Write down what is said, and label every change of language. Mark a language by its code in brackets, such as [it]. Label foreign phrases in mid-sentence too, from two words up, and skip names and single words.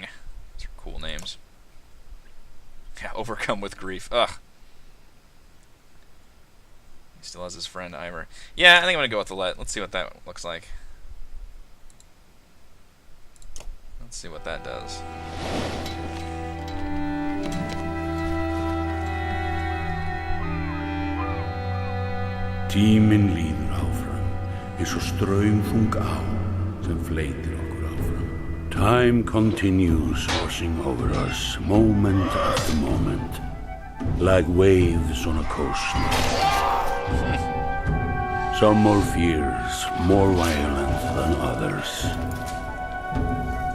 [en] Those are cool names. Yeah, overcome with grief. Ugh. He still has his friend Ivar. Yeah, I think I'm going to go with Alette. Let's see what that looks like. Let's see what that does. [is] Tíminn líður áfram, eins og straumþung á sem fleytir okkur áfram. [en] Time continues washing over us, moment after moment, like waves on a coast. Some more fierce, more violent than others.